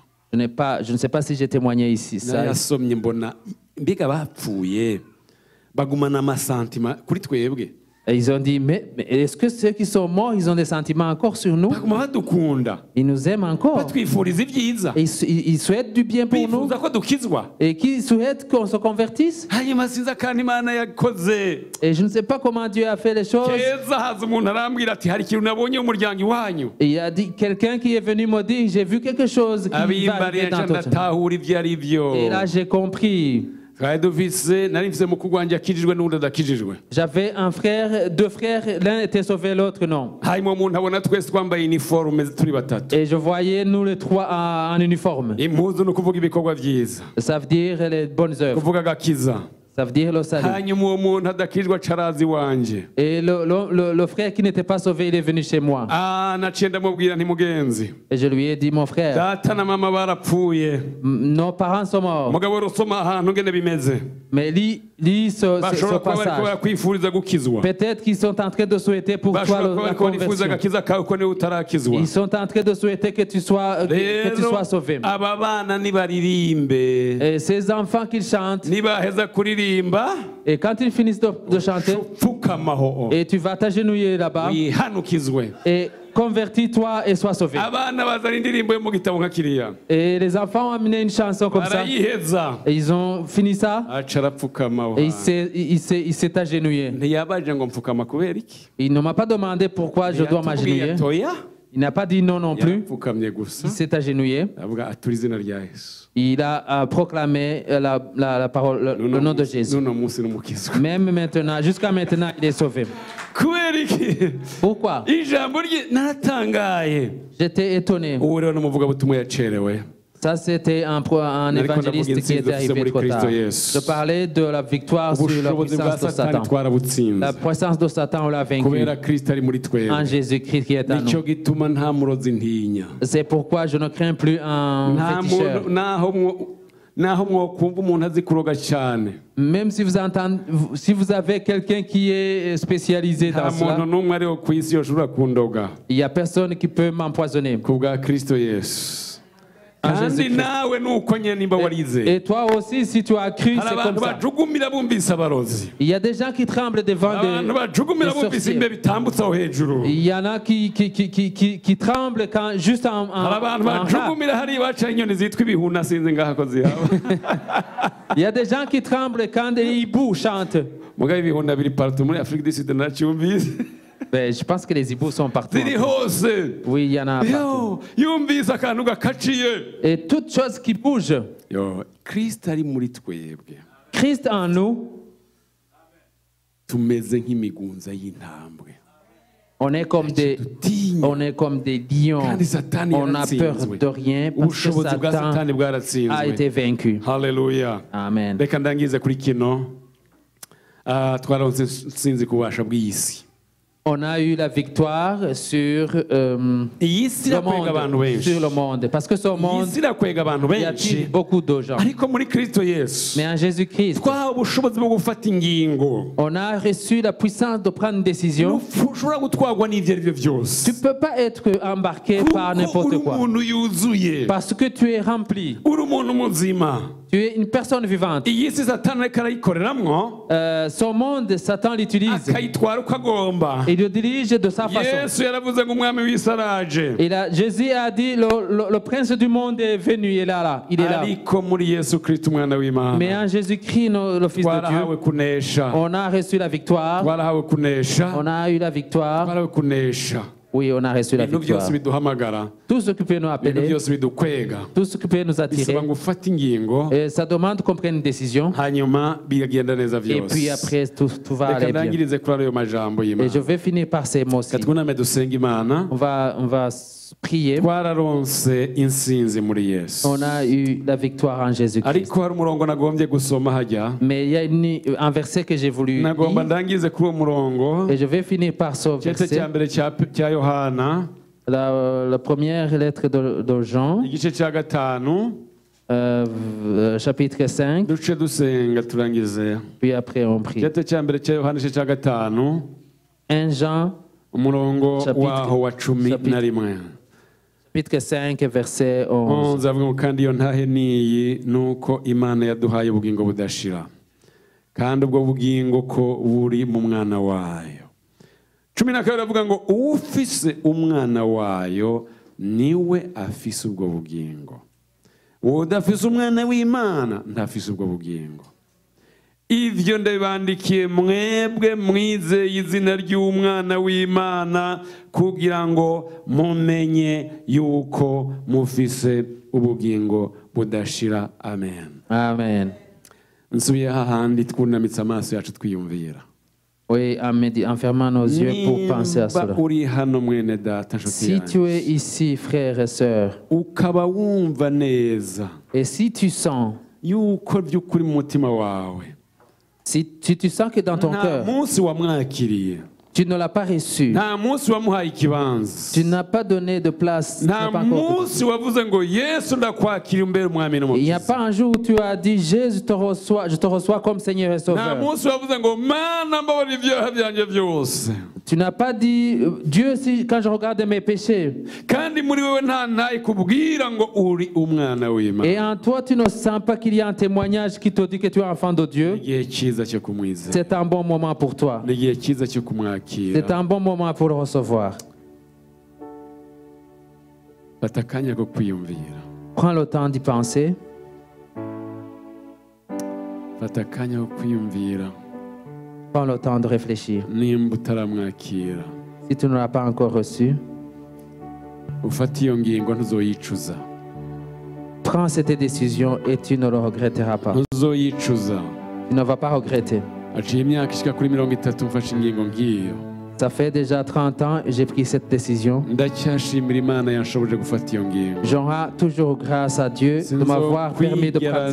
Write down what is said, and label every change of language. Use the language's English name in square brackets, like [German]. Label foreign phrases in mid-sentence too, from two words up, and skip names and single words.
[French] Je ne sais pas si j'ai témoigné ici. Ça, [Rundi] nayasomye mbona mbega bapfuye bagumana amasantima kuri twebwe [French] et ils ont dit, mais est-ce que ceux qui sont morts, ils ont des sentiments encore sur nous? [Rundi] baguma badukunda [French] Ils nous aiment encore. [Rundi] batwifuriza ibyiza [French] Et ils souhaitent du bien pour nous. [Rundi] bifuza ko dukizwa [French] Et qui souhaitent qu'on se convertisse. [Rundi] hanyuma sinzi akantu imana yakoze [French] Et je ne sais pas comment Dieu a fait les choses. [Rundi] keza haza umuntu arambwira ati hari ikintu nabonye mu muryango iwanyu [French] Et il a dit, quelqu'un qui est venu me dire, j'ai vu quelque chose qui va [Rundi] abimbariye [French] arriver dans [Rundi] nca [French] ton temps. [Rundi] ndatahura ibyo ari byo [French] Et là, j'ai compris. [Rundi] twari dufise nari mfise mukuru wanje akijijwe n'uwundi adakijijwe. [French] J'avais un frère, deux frères, l'un était sauvé, l'autre non. [Rundi] hanyuma umuntu abona twese twambaye uniforme turi batatu. [French] Et je voyais nous les trois en uniforme. [Rundi] Impuzu ni ukuvuga ibikorwa byiza, [French] Ça veut dire les bonnes œuvres. [Rundi] kuvuga agakiza. [French] Ça veut dire le salut. [Rundi] hanyuma uwo muntu adakijijwe acarazi wanje. [French] Et le frère qui n'était pas sauvé, il est venu chez moi. [Rundi] naciye ndamubwira nti mugenzi, [French] Et je lui ai dit, mon frère, [Rundi] data na mama barapfuye, [French] nos parents sont morts. [Rundi] mugabo rusoma ahantu ngene bimeze, [French] Mais lis ce [Rundi] bashobora kuba bariko [French] passage. [Rundi] barakwifuriza gukizwa, [French] Peut-être qu'ils sont en train de souhaiter pour toi [Rundi] bashobora kuba [French] la [Rundi] bariko barifuza [French] conversion. [Rundi] agakiza kawe ko niwe utarakizwa. [French] Ils sont en train de souhaiter que tu sois [Rundi] rero [French] sauvé. [Rundi] aba bana nibaririmbe, [French] Et ces enfants qu'ils chantent, [Rundi] nibaheza kuririmba [French] et quand ils finissent de chanter, [Rundi] pfukamaho [French] et tu vas t'agenouiller là-bas, [Rundi] wihanukizwe. [French] et convertis-toi et sois sauvé. [Rundi] abana bazana indirimbo yo mu gitabo nka kiriya, [French] Et les enfants ont amené une chanson comme ça. [Rundi] barayiheza, [French] Et ils ont fini ça. [Rundi] aca arapfukamaho. [French] Et il s'est agenouillé. [Rundi] ntiyabaje ngo mfukama kubera iki, [French] Il ne m'a pas demandé pourquoi je dois m'agenouiller. [Rundi] toya [French] Il n'a pas dit non non plus. [Rundi] yapfukamye gusa, [French] Il s'est agenouillé. [Rundi] avuga atura izina rya Yesu. [French] Il a proclamé la parole, le nom de Jésus. [Rundi] n'uno munsi n'umukizwa. [French] Même maintenant, jusqu'à maintenant, il est sauvé. [Rundi] kubera iki [French] Pourquoi? [Rundi] ijambo rye naratangaye. [French] J'étais étonné. [Rundi] ubu rero n'umuvugabutumwa yacerewe. [French] Ça, c'était un évangéliste qui était arrivé trop tard. Je parlais de la victoire sur la [Rundi] ubushobozi bwa [French] puissance de satani Satan. [Rundi] twarabutsinze [French] La puissance de Satan, on l'a vaincu [Rundi] kubera kristo ari muri [French] en [Rundi] twebwe. [French] Jésus-Christ qui est en [Rundi] nicyo [French] nous. [Rundi] gituma nta murozi ntinya. [French] C'est pourquoi je ne crains plus un [Rundi] nta [French] féticheur. [Rundi] muntu naho mwokumva umuntu azi kuroga cyane, [French] Même si vous entendez, si vous avez quelqu'un qui est spécialisé [Rundi] nta [French] dans [Rundi] muntu [French] cela, [Rundi] n'umwe ariho ku isi yoshobora kundoga [French] il n'y a personne qui peut m'empoisonner. [Rundi] ku bwa kristo yesu. [French] En [Rundi] kandi [French] Jésus-Christ. [Rundi] nawe nuko nyine nimba warize. [French] Et toi aussi, si tu as cru, [Rundi] hari [French] c'est [Rundi] abantu [French] comme ça. [Rundi] bajugumira bumvise abarozi, [French] Il y a des gens qui tremblent devant [Rundi] abantu [French] des [Rundi] bajugumira bumvise [French] sorciers. [Rundi] imbe bitambutse aho hejuru. [French] Il y en a qui tremblent quand, juste en [Rundi] hari abantu [French] rap. [Rundi] bajugumira hariya bacaye inyoni zitwa ibihuna sinzi ngaho ko zihaba. [French] Il y a des gens qui tremblent quand les hiboux chantent. [Rundi] mugabo ibihuna biri partout muri Afrique du Sud nacyumvise. [French] Ben, je pense que les hiboux sont partout. [Rundi] ziri hose. [French] Oui, il y en a partout. [Rundi] yo yumvise akantu gakaciye. [French] Et toute chose qui bouge, [Rundi] yo kristo ari muri twebwe [French] Christ en nous, [Rundi] tumeze nk'imigunza y'intambwe. [French] on est comme des lions. [Rundi] kandi satani [French] On n'a peur [Rundi] yaratsinzwe. [French] de rien parce que [Rundi] ubushobozi bwa [French] Satan [Rundi] satani [French] a [Rundi] bwaratsinzwe. [French] été vaincu. [Rundi] haleluya. [French] Amen. [Rundi] reka ndangize kuri kino. twaronse sinzi kubasha bw'iyi si. [French] On a eu la victoire sur, [Rundi] iyi si irakwega abantu benshi. [French] sur le monde. Parce que ce [Rundi] iyi [French] monde, [Rundi] si irakwega abantu [French] il y a [Rundi] benshi, [French] beaucoup de gens. [Rundi] ariko muri kristo yesu [French] Mais en Jésus-Christ, [Rundi] twahawe ubushobozi bwo gufata ingingo. [French] on a reçu la puissance de prendre une décision. [Rundi] ushobora gutwarwa n'ibyo ari byo [French] Tu [Rundi] byose, [French] ne peux pas être embarqué par [Rundi] kuko uri [French] n'importe quoi. [Rundi] umuntu yuzuye, [French] Parce que tu es rempli. [Rundi] uri umuntu muzima. [French] Tu es une personne vivante. [Rundi] iyi si satani ariko arayikoreramwo, [French] Son monde, Satan l'utilise. [Rundi] akayitwara uko agomba. [French] Il le dirige de sa façon. [Rundi] yesu yaravuze ngo umwami w'isi araje, [French] Jésus a dit, le prince du monde est venu, il est là. Il est là. [Rundi] ariko muri yesu kristo umwana [French] Mais [Rundi] w'imana [French] en Jésus-Christ, le Fils de [Rundi] twarahawe [French] Dieu, [Rundi] kunesha, [French] on a reçu la victoire. [Rundi] twarahawe kunesha, [French] On a eu la victoire. [Rundi] twarahawe kunesha. [French] Oui, on a reçu la [Rundi] ibintu [French] victoire. [Rundi] byose biduhamagara, [French] Tout ce qui peut nous [Rundi] ibintu [French] appeler, [Rundi] byose bidukwega, [French] tout ce qui peut nous attirer, [Rundi] bisaba ngo ufate ingingo, [French] et ça demande qu'on prenne une décision. [Rundi] hanyuma bigagenda neza [French] Et puis [Rundi] byose. [French] après, tout va [Rundi] reka [French] aller bien. [Rundi] ndangirize kuri ayo majambo [French] Et je [Rundi] y'imana. [French] vais finir par ces mots-ci. [Rundi] reka twuname dusenga imana. [French] On va prier. [Rundi] twararonse insinzi muri yesu, [French] On a eu la victoire en Jésus-Christ. [Rundi] ariko hari umurongo nagombye gusoma hajya, [French] Mais il y a un verset que j'ai voulu [Rundi] nagomba [French] lire. [Rundi] ndangize kuri uwo murongo. [French] Et je vais finir par ce [Rundi] igice cya [French] verset. [Rundi] mbere cya yohana, [French] La première lettre de Jean, [Rundi] igice cya gatanu, [French] chapitre 5. [Rundi] duce dusenga turangize. [French] Puis après, on prie. [Rundi] igice cya mbere cya yohana igice cya gatanu, [French] 1 Jean, [Rundi] umurongo [French] Chapitre- [Rundi] waho wa cumi [French] chapitre- [Rundi] na rimwe. [French] chapitre 5, verset 11. [Rundi] avuga ngo kandi iyo ntahe niyi ni uko imana yaduhaye ubugingo budashira, kandi ubwo bugingo ko buri mu mwana wayo. 12 avuga ngo ufise umwana wayo niwe afise ubwo bugingo, udafise umwana w'imana ntafise ubwo bugingo. Ivyo ndabibandikiye mwebwe mwizeye izina ry'umwana w'Imana, kugira ngo mumenye yuko mufise ubugingo budashira. Amen. Amen. nsubiye hahandi twunamitse amaso yacu twiyumvira. [French] Oui, en fermant nos yeux pour penser à cela. [Rundi] uri hano mwene data nshuti [French] Si [Rundi] yanjye, [French] tu es ici, frère et sœur, [Rundi] ukaba wumva neza [French] et si tu sens, [Rundi] yuko by'ukuri mu mutima wawe [French] si tu sens que dans ton [Rundi] nta [French] cœur, [Rundi] munsi wamwakiriye, [French] tu ne l'as pas reçu, [Rundi] nta munsi wamuhaye ikibanza, [French] tu n'as pas donné de place, tu [Rundi] nta [French] n'as pas encore- [Rundi] munsi wavuze ngo Yesu ndakwakira umbere umwami [French] il n'y a [Rundi] n'umukiza, [French] pas un jour où tu as dit, Jésus, je te reçois comme Seigneur et [Rundi] nta [French] Sauveur. [Rundi] munsi wavuze ngo Mana mbabarira ibyaha byanjye byose, [French] Tu n'as pas dit, Dieu, si, quand je regarde mes péchés, [Rundi] kandi muri wewe nta ntaye kubwira ngo uri umwana w'Imana. [French] et en toi, tu ne sens pas qu'il y a un témoignage qui te dit que tu es enfant de Dieu, [Rundi] Igihe cyiza cyo kumwizera, [French] c'est un bon moment pour toi. [Rundi] n'igihe cyiza cyo kumwakira. [French] C'est un bon moment pour le recevoir. [Rundi] Fata akanya ko kwiyumvira, [French] Prends le temps d'y penser. [Rundi] fata akanya ko kwiyumvira. [French] Prends le temps de réfléchir. [Rundi] Nimba utaramwakira, [French] Si tu ne l'as pas encore reçu, [Rundi] ufata iyo ngingo ntuzoyicuza, [French] prends cette décision et tu ne le regretteras pas. [Rundi] ntuzoyicuza. [French] Tu ne vas pas regretter. [Rundi] Aciye imyaka ishika kuri 30 mfashe ingingo ngiyo, [French] Ça fait déjà 30 ans que j'ai pris cette décision. [Rundi] ndacyashimira Imana yanshoboje gufata iyo ngingo. [French] Je rends toujours grâce à Dieu de m'avoir permis de prendre